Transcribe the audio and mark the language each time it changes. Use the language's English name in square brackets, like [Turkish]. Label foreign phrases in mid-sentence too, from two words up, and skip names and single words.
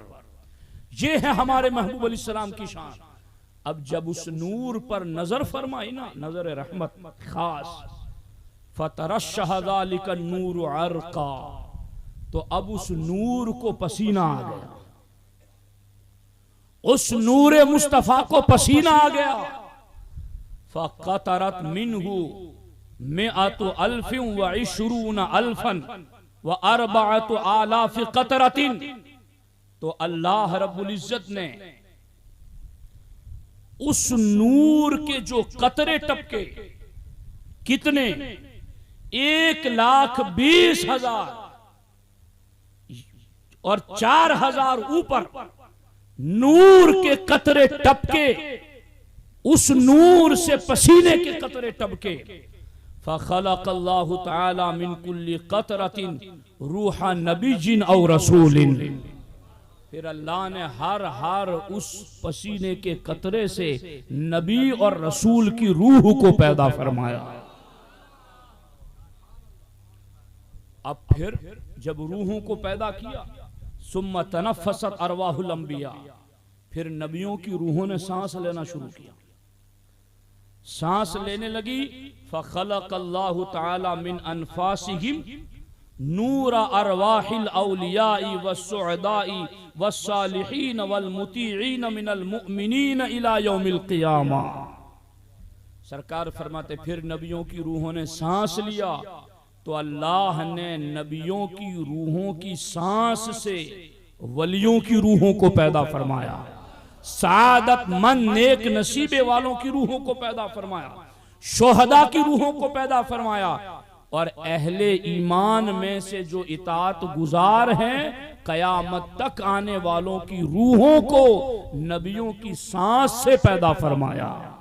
[Hindi] ये है हमारे महबूब अलैहिस्सलाम की शान। अब जब उस नूर पर नजर फरमाई ना, नजर रहमत खास, [Arabic] فترشح ذلك النور عرقا, [Hindi] तो अब उस नूर को पसीना आ गया, उस नूर मुस्तफा को पसीना आ गया। [Arabic] فقطرت منه مائة ألف وعشرون ألفا وأربعة آلاف قطرة. [Hindi] तो अल्लाह रब्बुल इज्जत ने उस नूर के जो कतरे टपके, कितने, 1,20,000 और 4,000 ऊपर नूर के कतरे टपके, उस नूर से पसीने के कतरे टपके। [Arabic] فخلق الله تعالى من كل قطرة روح نبي أو رسول. [Hindi] फिर अल्लाह ने हर उस पसीने के कतरे से नबी और रसूल की रूह को पैदा फरमाया। अब फिर जब रूहों को पैदा किया, [Arabic] ثم تنفست أرواح الأنبياء, [Hindi] फिर नबियों की रूहों ने सांस लेना शुरू किया, सांस लेने लगी। [Arabic] فخلق الله تعالى من أنفاسهم نور أرواح الأولياء والسعداء والصالحين والمطيعين من المؤمنين إلى يوم القيامة. [Hindi] सरकार फरमाते फिर नबियों की रूहों ने सांस लिया तो अल्लाह ने नबियों की रूहों की सांस से वलियों की रूहों को पैदा फरमाया, सादत मन नेक नसीबे वालों की रूहों को पैदा फरमाया, शोहदा की रूहों को पैदा फरमाया, और अहले ईमान में से जो इताअत गुजार हैं कयामत तक आने वालों की रूहों को नबियों की सांस से पैदा फरमाया।